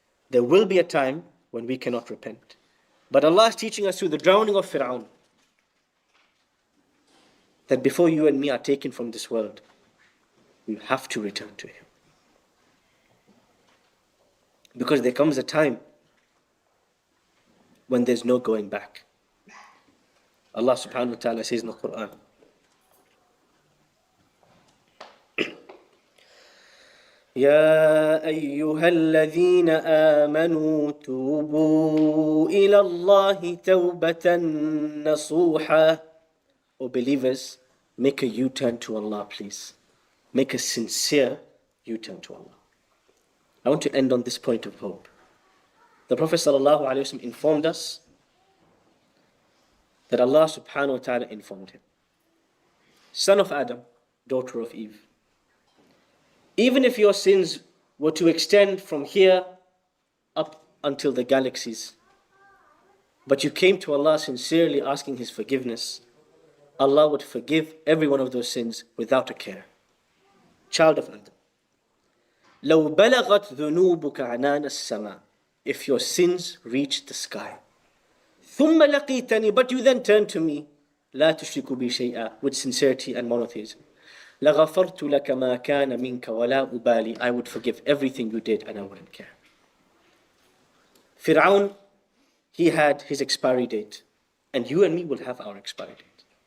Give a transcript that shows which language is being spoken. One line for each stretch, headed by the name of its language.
English: There will be a time when we cannot repent. But Allah is teaching us through the drowning of Pharaoh that before you and me are taken from this world, we have to return to Him. Because there comes a time when there's no going back. Allah subhanahu wa ta'ala says in the Quran,
Arabic: يا أيها الذين آمنوا توبوا إلى الله توبة نصوحا.
English: O believers, make a U-turn to Allah, please. Make a sincere U-turn to Allah. I want to end on this point of hope. The Prophet ﷺ informed us that Allah subhanahu wa ta'ala informed him. Son of Adam, daughter of Eve, even if your sins were to extend from here up until the galaxies, but you came to Allah sincerely asking His forgiveness, Allah would forgive every one of those sins without a care. Child of Adam,
Arabic: لو بلغت ذنوبك عنان السماء.
English: If your sins reach the sky,
Arabic: ثم لقيتني,
English: but you then turn to me,
Arabic: لا تشرك بي شيئا,
English: with sincerity and monotheism,
Arabic: لغفرت لك ما كان منك ولا أبالي.
English: I would forgive everything you did and I wouldn't care. Pharaoh, he had his expiry date, and you and me will have our expiry date.